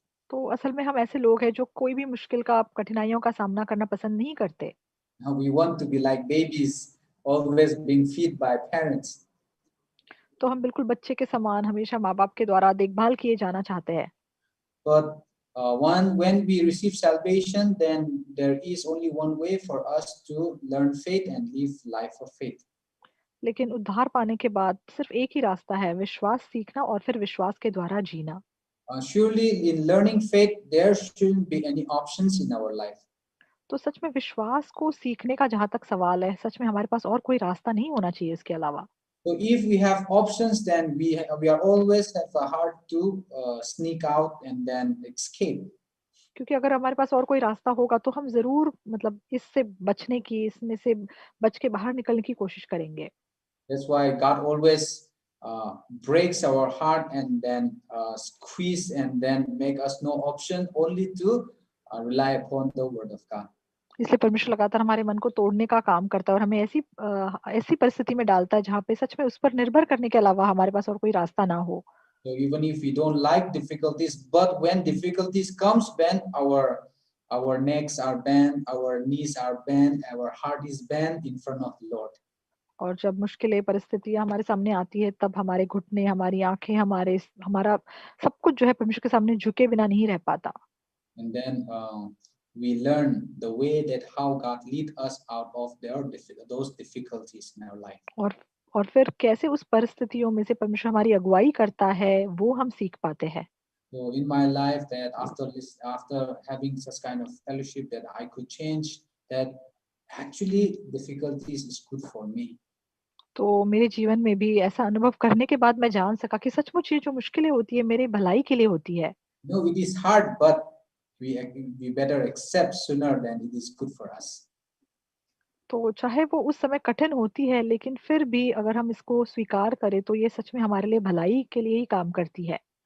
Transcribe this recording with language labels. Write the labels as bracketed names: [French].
[Hindi] तो असल में हम ऐसे लोग हैं जो कोई भी मुश्किल का कठिनाइयों का सामना करना पसंद नहीं करते। [English] We want to be like babies, always being fed by parents. [Hindi] तो हम बिल्कुल बच्चे के समान हमेशा माँ-बाप के द्वारा देखभाल किए जाना चाहते हैं। [English] But when we receive salvation, then there is only one way for us to learn faith and live life of faith. [Hindi] लेकिन उद्धार पाने के बाद सिर्फ एक ही रास्ता है, विश्वास सीखना और फिर विश्वास के द्वारा जीना। [English] Surely in learning faith, there shouldn't be any options in our life. [Hindi] तो सच में विश्वास को सीखने का जहाँ तक सवाल है, सच में हमारे पास और कोई रास्ता नहीं होना चाहिए इसके अलावा। [English] So if we have options, then we are always have a heart to sneak out and then escape. [Hindi] क्योंकि अगर हमारे पास और कोई रास्ता होगा तो हम ज़रूर मतलब इससे बचने की, इसमें से बच के बाहर निकलने की कोशिश करेंगे। [English] That's why God always breaks our heart and then squeeze and then make us no option, only to rely upon the word of God. [Hindi] इसलिए परमेश्वर लगातार हमारे मन को तोड़ने का काम करता है और हमें ऐसी परिस्थिति में डालता है जहाँ पे सच में उस पर निर्भर करने के अलावा हमारे पास और कोई रास्ता ना हो। [English] So even if we don't like difficulties, but when difficulties comes, when our necks are bent, our knees are bent, our heart is bent in front of the Lord. [Hindi] और जब मुश्किलें परिस्थितियां हमारे सामने आती है तब हमारे घुटने, हमारी आंखें, हमारा सब कुछ जो है परमेश्वर के सामने झुके बिना नहीं रह पाता। [English] And then we learn the way that how God lead us out of those difficulties in our life. [Hindi] और फिर कैसे उस परिस्थितियों में से परमेश्वर हमारी अगुवाई करता है वो हम सीख पाते हैं। [English] So in my life, that after having such kind of fellowship, that I could change that actually difficulties is good for me. [Hindi] तो मेरे जीवन में भी ऐसा अनुभव करने के बाद मैं जान सका कि सचमुच ये जो मुश्किलें होती है मेरे भलाई के लिए होती है। [English] No, it is hard, but we better accept sooner than it is good for us. [Hindi] तो चाहे वो उस समय कठिन होती है लेकिन फिर भी अगर हम इसको स्वीकार करें तो ये सच में हमारे लिए भलाई के लिए ही काम करती है।